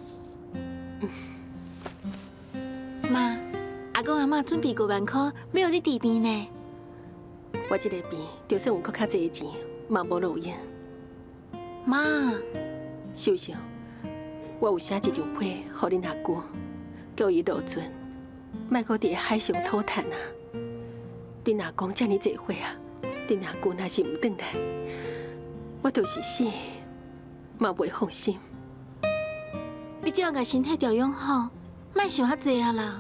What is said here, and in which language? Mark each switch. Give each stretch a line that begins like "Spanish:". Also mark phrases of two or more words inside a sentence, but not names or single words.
Min Nan Chinese: 妈，阿公阿嬷准备5万块要你治病呢。我这个病，就算有搁较济钱，嘛无路用。妈，秀秀，我有写一张批，互恁阿姑，叫伊落船，莫搁伫海上讨趁啊！恁阿公遮尔济岁啊，恁阿姑若是毋转来，我就是死，嘛袂放心。你只要甲身体调养好，莫想遐济啊啦。